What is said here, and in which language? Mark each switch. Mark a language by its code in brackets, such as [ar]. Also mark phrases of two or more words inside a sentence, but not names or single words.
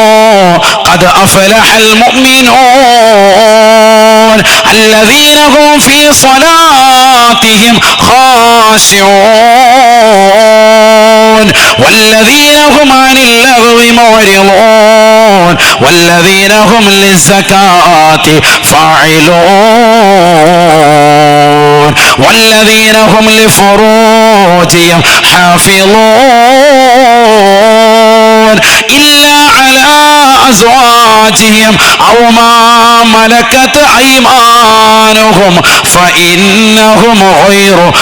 [ar] قد أفلح المؤمنون الذين هم في صلاتهم خاشعون والذين هم عن اللغو معرضون والذين هم للزكاة ഫാഇലൂൻ والذين هم لفروجهم حافظون إلا على أزواجهم أو ما ملكت أيمانهم فإنهم غير